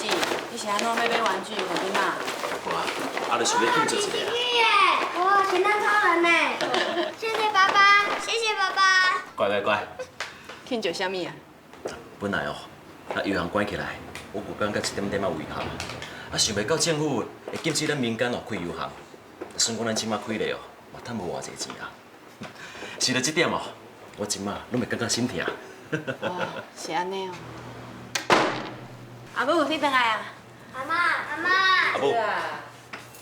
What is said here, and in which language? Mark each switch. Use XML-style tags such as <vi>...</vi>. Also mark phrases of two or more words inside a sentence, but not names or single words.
<nan>你是安怎要买玩具给囡仔？无啊，啊，就想要庆祝一下。耶！哇，咸蛋超人呢！谢谢爸爸，谢谢爸爸。乖乖乖。庆祝啥物啊？本来哦，啊油行关起来，我有感觉一点点仔遗憾。啊，想袂到政府会禁止咱民间哦开油行，算讲咱即马开咧哦，嘛趁无偌济钱啊。是了，这点哦，我即马拢袂感觉心疼。哦，是安尼哦。阿母，你倒来啊？阿妈，阿妈。</nan>